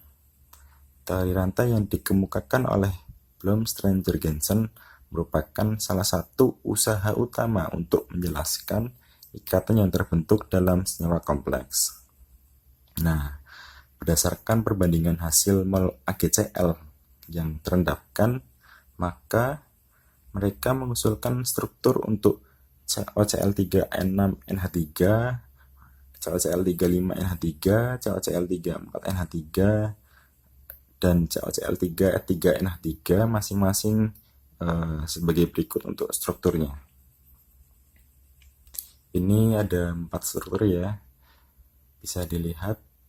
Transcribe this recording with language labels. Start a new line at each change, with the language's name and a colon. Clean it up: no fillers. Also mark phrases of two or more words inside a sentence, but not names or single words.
Indonesian: Teori rantai yang dikemukakan oleh Blomstrand-Jorgensen merupakan salah satu usaha utama untuk menjelaskan ikatan yang terbentuk dalam senyawa kompleks. Nah, berdasarkan perbandingan hasil mol AgCl yang terendapkan, maka mereka mengusulkan struktur untuk CaCl3N6NH3, CaCl3-5NH3, CaCl3-4NH3, dan CaCl3-3NH3 masing-masing sebagai berikut untuk strukturnya. Ini ada 4 struktur ya, bisa dilihat.